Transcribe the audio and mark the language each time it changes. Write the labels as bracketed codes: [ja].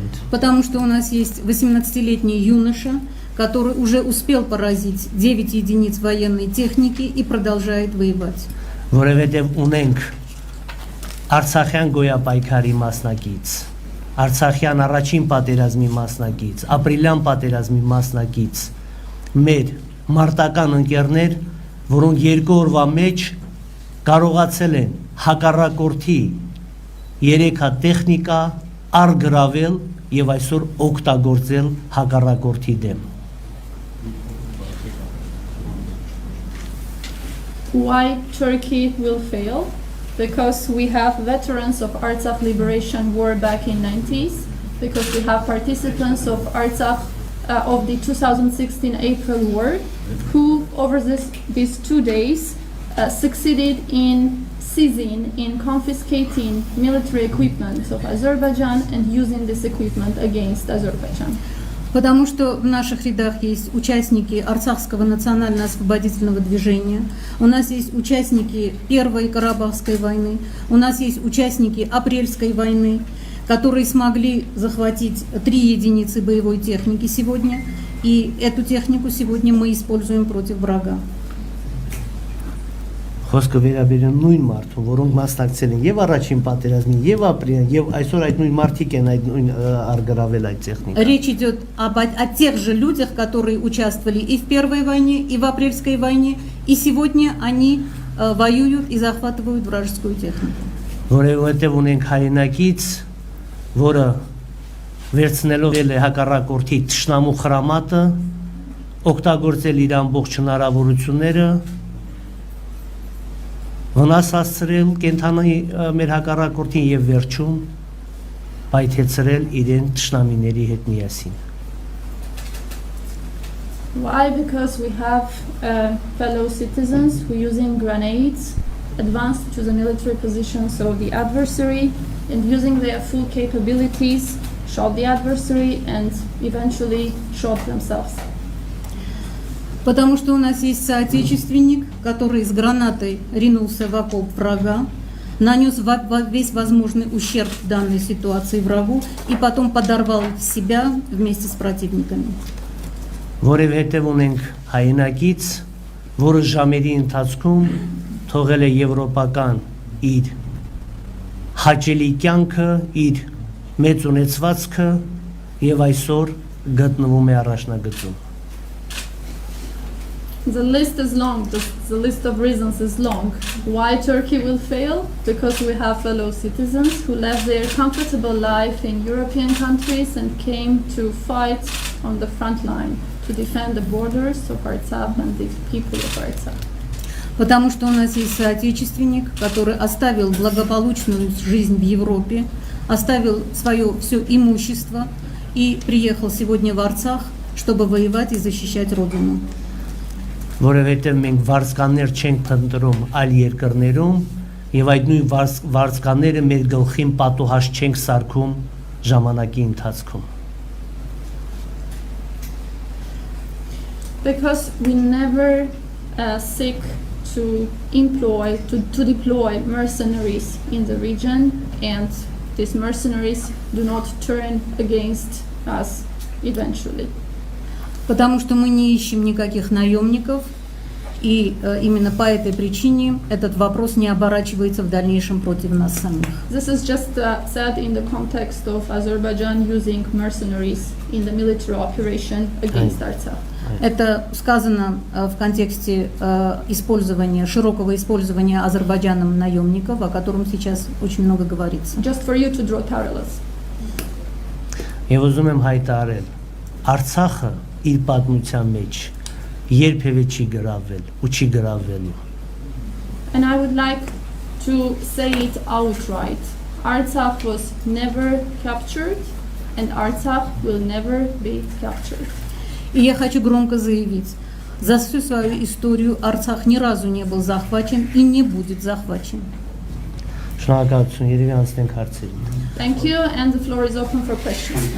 [ru] Потому что у нас есть 18-летний юноша, который уже успел поразить 9 единиц военной техники и продолжает воевать. [hy] Որովհետև ունենք Արցախյան գոյապայքարի մասնակից, Արցախյան առաջին պատերազմի մասնակից, ապրիլյան պատերազմի մասնակից, մեր մարտական ընկերներ, որոնք 2 օրվա մեջ կարողացել են հակառակորդի 3 հատ տեխնիկա արգրավել եւ այսօր օգտագործել հակառակորդի դեմ։ [en] Why Turkey will fail? Because we have veterans of Artsakh Liberation War back in 90s, because we have participants of Artsakh of the 2016 April War, who over these 2 days succeeded in seizing, in confiscating military equipment of Azerbaijan and using this equipment against Azerbaijan. [ru] Потому что в наших рядах есть участники Арцахского национально-освободительного движения, у нас есть участники Первой Карабахской войны, у нас есть участники Апрельской войны, которые смогли захватить 3 единицы боевой техники сегодня, и эту технику сегодня мы используем против врага. [hy] Խոսքը վերաբերում նույն մարդուն, որոնք մասնակցել են եւ առաջին պատերազմին, եւ ապրիլին, եւ այսօր այդ նույն մարդիկ են այդ նույն արգրավել այդ տեխնիկա։ [ru] Речь идет о тех же людях, которые участвовали и в Первой войне, и в Апрельской войне, и сегодня они воюют и захватывают вражескую технику. [hy] Որովհետեւ ունենք հայրենակից, որը վերցնելով է հակառակորդի թշնամու խրամատը, օգտագործել իր ամբողջ հնարավորությունները վնասացրել կենթանի մեր հակառակորդին եւ վերջում պայթեցրել իրեն թշնամիների հետ միասին։ [en] Why? Because we have fellow citizens who using grenades advanced to the military positions of the adversary and using their full capabilities shot the adversary and eventually shot themselves. [ru] Потому что у нас есть соотечественник, который с гранатой ринулся в окоп врага, нанес весь возможный ущерб в данной ситуации врагу и потом подорвал себя вместе с противниками. [hy] Որովհետև ունենք հայրենակից, որը ժամերի ընթացքում թողել է եվրոպական իր հաճելի կյանքը, իր մեծ ունեցվածքը եւ այսօր գտնվում է առաջնագծում։ [en] The list is long, the list of reasons is long. Why Turkey will fail? Because we have fellow citizens who left their comfortable life in European countries and came to fight on the front line to defend the borders of Artsakh and the people of Artsakh. [ru] Потому что у нас есть соотечественник, который оставил благополучную жизнь в Европе, оставил свое все имущество и приехал сегодня в Арцах, чтобы воевать и защищать родину. [hy] Որովհետև մենք վարձկաններ չենք փնտրում այլ երկրներում եւ այդ նույն վարձկանները մեր գլխին պատուհաս չենք սարքում ժամանակի ընթացքում։ [en] Because we never seek to deploy mercenaries in the region, and these mercenaries do not turn against us eventually. [ru] Потому что мы не ищем никаких наемников, И именно по этой причине этот вопрос не оборачивается в дальнейшем против нас самих. [en] This is just said in the context of Azerbaijan using mercenaries in the military operation against Artsakh. [ru] Это сказано в контексте широкого использования Азербайджаном наемников, о котором сейчас очень много говорится. [en] Just for you to draw parallels. [hy] Եվ ուզում եմ հայտարարել, Արցախը իր պատմության մեջ երբևէ չի գրավել ու չի գրավելու։ [en] And I would like to say it outright. Artsakh was never captured, and Artsakh will never be captured. [ru] И я хочу громко заявить, за всю свою историю Арцах ни разу не был захвачен и не будет захвачен. [hy] Շնորհակալություն, երևի անցնենք հարցերին։ [en] Thank you, and the floor is open for questions.